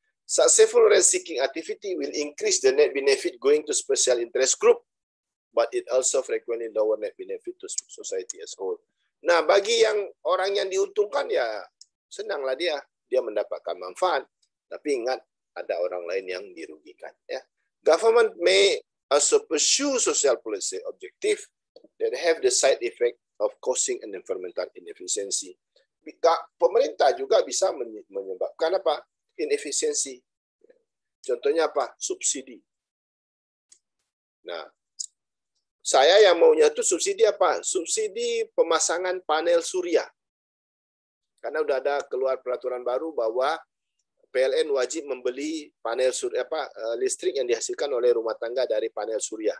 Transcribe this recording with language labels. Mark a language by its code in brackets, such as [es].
[en] Successful rent-seeking activity will increase the net benefit going to special interest group, but it also frequently lower net benefit to society as whole. [id] Nah, bagi orang yang diuntungkan ya senanglah dia mendapatkan manfaat, tapi ingat ada orang lain yang dirugikan. [en] Ya, government may also pursue social policy objective that have the side effect of causing an environmental inefficiency. [id] Pemerintah juga bisa menyebabkan apa? Inefisiensi. Contohnya apa? Subsidi. Nah, saya yang maunya itu subsidi apa? Subsidi pemasangan panel surya. Karena udah ada keluar peraturan baru bahwa PLN wajib membeli panel surya listrik yang dihasilkan oleh rumah tangga dari panel surya.